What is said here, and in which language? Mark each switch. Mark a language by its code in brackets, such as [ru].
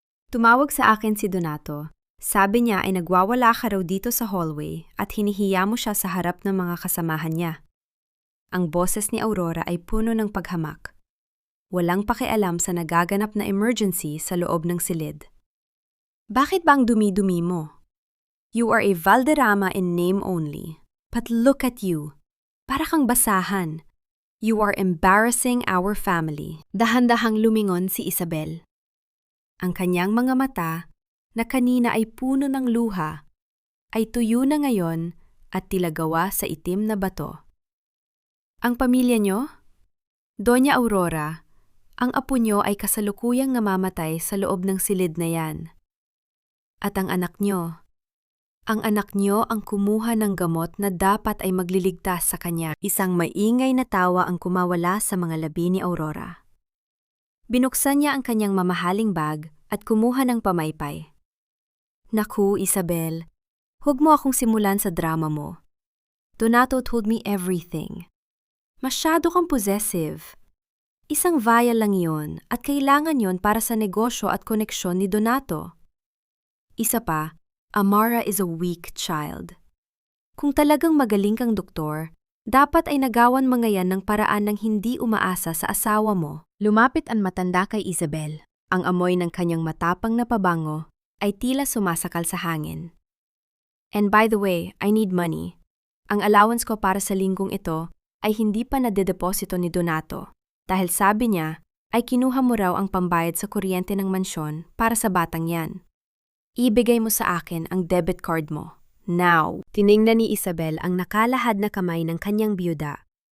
[tl] Tumawag sa akin si Donato. Sabi niya ay nagwawala ka raw dito sa hallway at hinihiya mo siya sa harap ng mga kasamahan niya. Ang boses ni Aurora ay puno ng paghamak. Walang pakialam sa nagaganap na emergency sa loob ng silid. Bakit ba ang dumi-dumi mo? [en] You are a Valderrama in name only. But look at you. [tl] Para kang basahan. [en] You are embarrassing our family. [tl] Dahan-dahang lumingon si Isabel. Ang kanyang mga mata na kanina ay puno ng luha, ay tuyo na ngayon at tila gawa sa itim na bato. Ang pamilya nyo? Doña Aurora, Ang apo nyo ay kasalukuyang namamatay sa loob ng silid na yan. At ang anak nyo ang kumuha ng gamot na dapat ay magliligtas sa kanya. Isang maingay na tawa ang kumawala sa mga labi ni Aurora. Binuksan niya ang kanyang mamahaling bag at kumuha ng pamaypay. Naku, Isabel, huwag mo akong simulan sa drama mo. [en] Donato told me everything. [tl] Masyado kang [en] possessive. [tl] Isang vial lang yon at kailangan yon para sa negosyo at koneksyon ni Donato. Isa pa, [en] Amara is a weak child. [tl] Kung talagang magaling kang doktor, dapat ay nagawan mga yan ng paraan ng hindi umaasa sa asawa mo. Lumapit ang matanda kay Isabel. Ang amoy ng kanyang matapang na pabango ay tila sumasakal sa hangin. [en] And by the way, I need money. [tl] Ang allowance ko para sa linggong ito ay hindi pa nadedeposito ni Donato. Dahil sabi niya, ay kinuha mo raw ang pambayad sa kuryente ng mansyon para sa batang yan. Ibigay mo sa akin ang debit card mo. [en] Now! [tl] Tiningnan ni Isabel ang nakalahad na kamay ng kanyang biyuda.